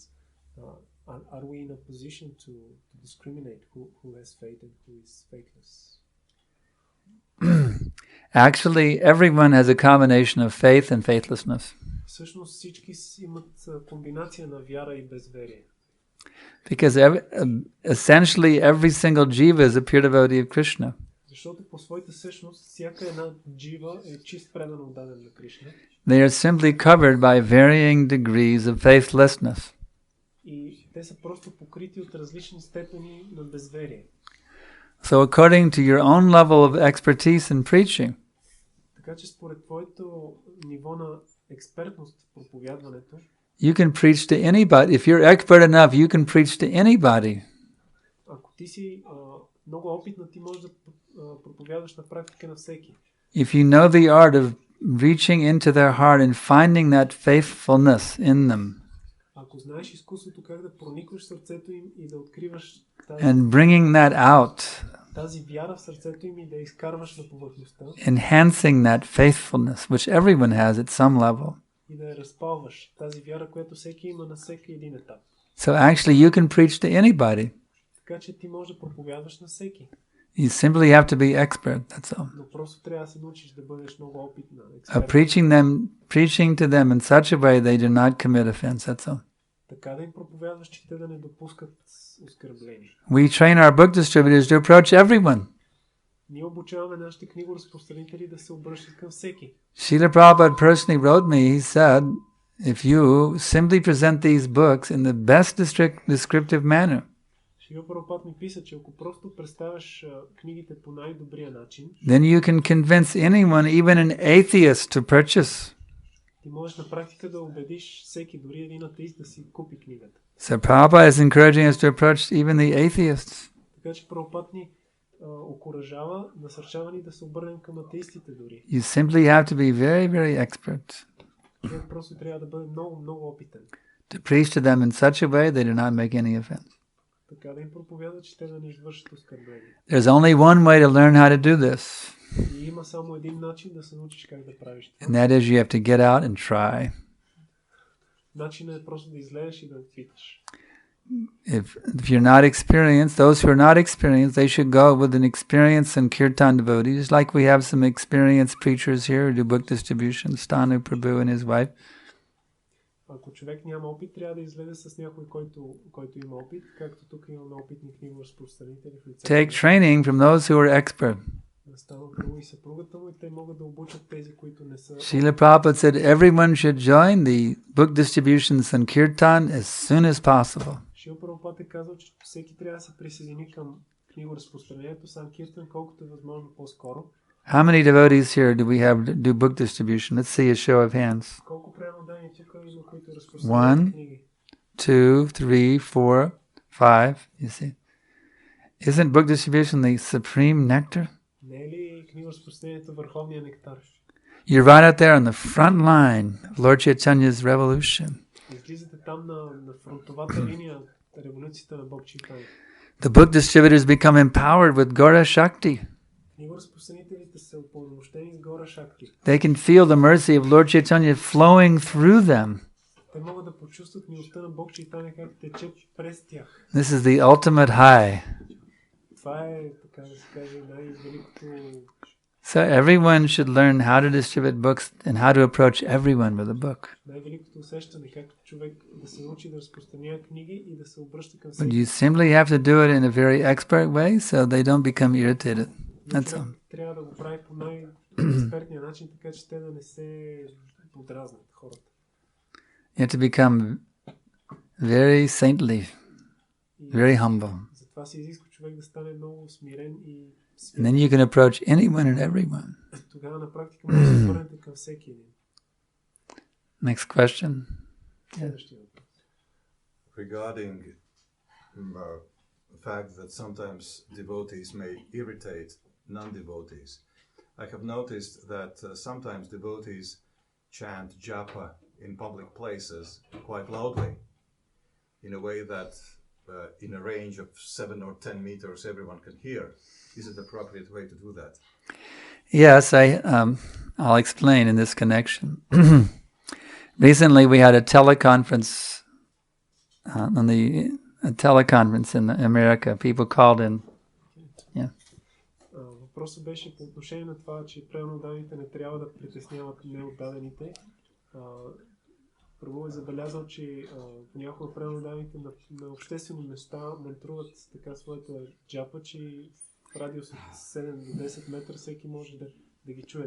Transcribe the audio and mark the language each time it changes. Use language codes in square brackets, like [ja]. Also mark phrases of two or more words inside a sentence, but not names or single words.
[en] Are we in a position to discriminate who has faith and who is faithless? Actually, everyone has a combination of faith and faithlessness. [bg] Всъщност всички имат комбинация на вяра и безверие. [en] Because essentially every single jiva is a pure devotee of Krishna. [bg] Защото по своята същност всяка една джива е чист предан отдаден на Кришна. [en] They are simply covered by varying degrees of faithlessness. [bg] И те са просто покрити от различни степени на безверие. [en] So according to your own level of expertise in preaching, [bg] Така че според твоето ниво на експертност в проповядването, [en] you can preach to anybody. If you're expert enough, you can preach to anybody. [bg] ако ти си много опитна, ти можеш да проповядваш на практика на всеки. [en] If you know the art of reaching into their heart and finding that faithfulness in them, [bg] Ако знаеш изкуството как да проникваш в сърцето им и да откриваш [en] and bringing that out, [bg] тази вяра в сърцето им и да изкарваш на повърхността, [en] enhancing that faithfulness, which everyone has at some level. [bg] и да я разпалваш, тази вяра, която всеки има на всеки един етап. [en] So actually you can preach to anybody. [bg] Така че ти можеш да проповядваш на всеки. [en] You simply have to be expert, that's all. [bg] Но просто трябва да се научиш да бъдеш много опитна. Експерт. [en] Preaching to them in such a way they do not commit offense, that's all. [bg] Така да им проповядваш, че те да не допускат оскърбление. [en] We train our book distributors to approach everyone. [bg] Ние обучаваме нашите книгоразпространители да се обръщат към всеки. [en] Srila Prabhupada personally wrote me, he said, if you simply present these books in the best descriptive manner, [bg] Шрила Прабхупад ми писа, че ако просто представяш книгите по най-добрия начин, [en] then you can convince anyone, even an atheist, to purchase. [bg] ти можеш на практика да убедиш всеки, дори един атеист, да си купи книгата. [en] So Prabhupada is encouraging us to approach even the atheists. [bg] Така че Прабхупад ни окуражава, насърчава ни да се обърнем към атеистите дори. [en] You simply have to be very, very expert [bg] Човек просто трябва да бъде много, много опитен. [en] to preach to them in such a way they do not make any offense. [bg] Така да им проповядат, че те да не извършат оскърбление. [en] There's only one way to learn how to do this, [bg] И има само един начин да се научиш как да правиш това. [en] and that is you have to get out and try. [bg] Начинът е просто да излезеш и да опиташ. [en] If you're not experienced, those who are not experienced, they should go with an experienced and kirtan devotees, like we have some experienced preachers here who do book distribution, Stanu Prabhu and his wife. [bg] Ако човек няма опит, трябва да излезе с някой, който има опит, както тук имаме опитни книгоразпространители в лицето. [en] Take training from those who are expert. [bg] Стана първо и съпругата му и те могат да обучат тези, които не са. [en] Srila Prabhupada said everyone should join the book distribution Sankirtan as soon as possible. [bg] Шрила Прабхупад е казал, че всеки трябва да се присъедини към книгоразпространението Санкиртан колкото е възможно по-скоро. [en] How many devotees here do we have to do book distribution? Let's see a show of hands. [bg] Колко преданодани тук има, които разпространяват 1, книги? [en] 2, 3, 4, 5. You see? Isn't book distribution the supreme nectar? [bg] Не е ли книгоразпространението върховния нектар? [en] You're right out there on the front line of Lord Chaitanya's revolution. [bg] Излизате там на фронтовата линия революцията на Бог Чайтания. [en] The book distributors become empowered with Gora Shakti. [bg] Книгоразпространителите са упълномощени с Гора Шакти. [en] They can feel the mercy of Lord Chaitanya flowing through them. [bg] Те могат да почувстват милостта на Бог Чайтания как тече през тях. [en] This is the ultimate high. [bg] Това е, така да се каже, най-великото. [en] So everyone should learn how to distribute books and how to approach everyone with a book. [bg] Най-великото усещане, как човек да се научи да разпространява книги и да се обръща към [en] But [bg] всеки. [en] you simply have to do it in a very expert way so they don't become irritated. That's all. [bg] Трябва да го прави по най-експертния начин, така че те да не се подразнат хората. [en] You have to become very saintly, very humble. [bg] Затова се изисква човек да стане много смирен и [en] And then you can approach anyone and everyone. [bg] тогава на практика може да се обърнете към всеки един. [en] Next question. [bg] Следващия въпрос. [en] Regarding the fact that sometimes devotees may irritate non-devotees, I have noticed that sometimes devotees chant japa in public places quite loudly, in a way that in a range of 7 or 10 meters everyone can hear. Is it the appropriate way to do that? Yes, I'll explain in this connection. Recently we had a teleconference in America. People called in. Yeah. [bg] Въпросът беше по отношение на това, че преданодавните не трябва да притесняват неотдадените. Първо е забелязал, че понякога преданодавните на обществени места мантруват така своята джапа, че в радиус от 7 до 10 метра всеки може да ги чуе.